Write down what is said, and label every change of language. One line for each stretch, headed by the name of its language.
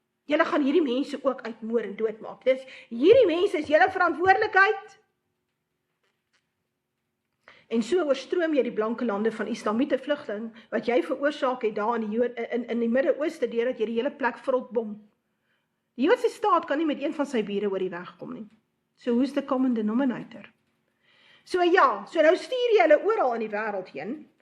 Afrikaans: Julle gaan hierdie mense ook uitmoor en doodmaak. Dus hierdie mense is julle verantwoordelikheid. En so oorstroom jy die blanke lande van Islamiete vlugteling, wat jy veroorsaak het daar in die Midde-Ooste, deurdat jy die hele plek vrotbom. Die Joodse staat kan nie met een van sy bure oor die weg kom nie.
English: So who's the common denominator?
Afrikaans: So ja, so nou stuur jy hulle oral in die wêreld heen.